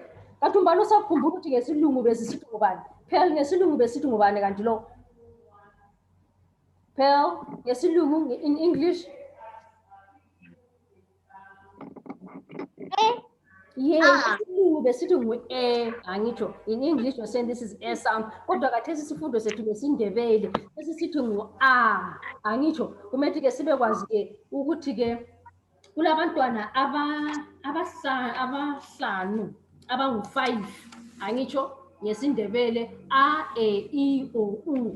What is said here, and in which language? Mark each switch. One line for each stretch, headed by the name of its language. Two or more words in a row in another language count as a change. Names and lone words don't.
North Ndebele: Kanti umbani usakhumbula ukuthi ngesilungu besisithi ngubani? Pearl, ngesilungu besithi ngubani kanti lo? Pearl, ngesilungu
English: in English?
North Ndebele: Ngesilungu besithi angitsho.
English: In English you're saying this is a sound.
North Ndebele: Kodwa kathesi isifundo sethu besindebele esisithi angitsho. Kumele ke sibe kwazi ke ukuthi ke kulabantwana abahlanu abangu-5, angitsho ngesindebele A, E, I, O, U.